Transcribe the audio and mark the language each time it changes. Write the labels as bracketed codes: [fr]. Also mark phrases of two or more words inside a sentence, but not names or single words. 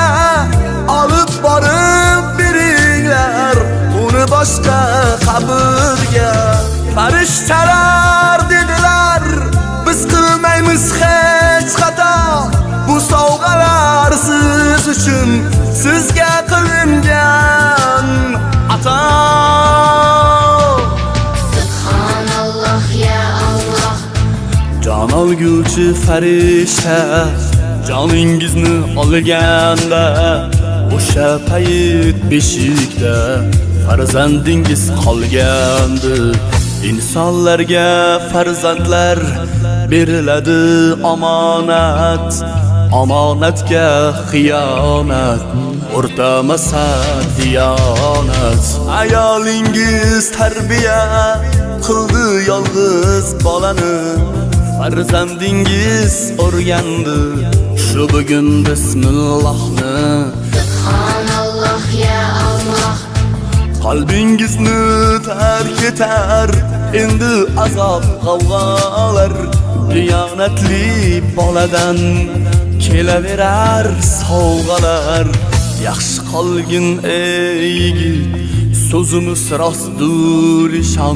[uz] Olib borib beringlar uni boshqa qabrga. Farishtalar dedilar, biz qilmaymiz hech xato. Bu sovg'alar siz uchun, sizga qilingan ato. [ar] سبحان الله يا الله. [uz] Jon olguvchi farishta joningizni olganda, o'sha payt beshikda farzandingiz qolgandi. Insonlarga farzandlar beriladi omonat. Omonatga xiyonat o'rtamasa diyonat. Ayolingiz tarbiya qildi yolg'iz bolani. Farzandingiz o'rgandi shu bugun bismillohni. [ar] سبحان الله يا الله. [uz] Qalbingizni tark etar endi azob g'avg'olar. Diyonatli boladan kelaverar sovg'alar. Yaxshi qolgin ey yigit, so'zimiz rostdur ishon.